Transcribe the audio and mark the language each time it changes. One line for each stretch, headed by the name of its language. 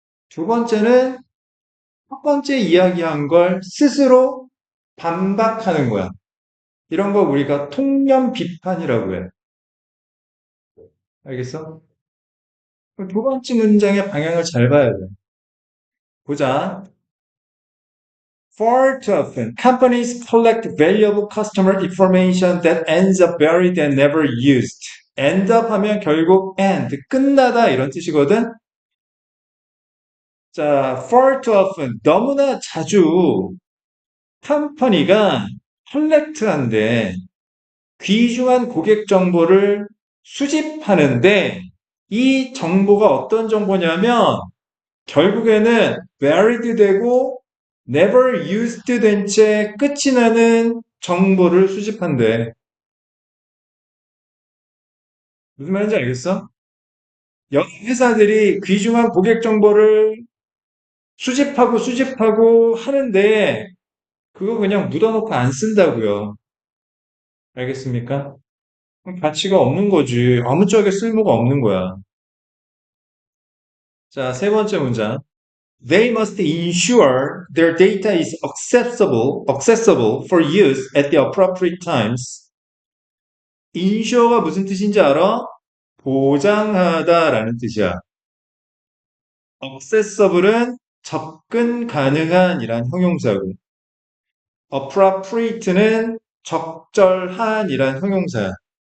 Korean: 두 번째는 첫 번째 이야기한 걸 스스로 반박하는 거야. 이런 거 우리가 통념 비판이라고 해. 알겠어? 그럼 두 번째 문장의 방향을 잘 봐야 돼. 보자.
English: Far too often, companies collect valuable customer information that ends up buried and never used.
Korean: end up 하면 결국 end, 끝나다 이런 뜻이거든. 자,
English: far too often,
Korean: 너무나 자주 컴퍼니가 컬렉트한데 귀중한 고객 정보를 수집하는데 이 정보가 어떤 정보냐면 결국에는 buried 되고
English: never used
Korean: 된 채 끝이 나는 정보를 수집한대. 무슨 말인지 알겠어? 여러 회사들이 귀중한 고객 정보를 수집하고 하는데 그거 그냥 묻어놓고 안 쓴다고요. 알겠습니까? 가치가 없는 거지. 아무짝에 쓸모가 없는 거야. 자, 세 번째 문장.
English: They must ensure their data is accessible for use at the appropriate times.
Korean: insure가 무슨 뜻인지 알아? 보장하다라는 뜻이야. accessible은 접근 가능한이란 형용사고. appropriate는 적절한이란 형용사야.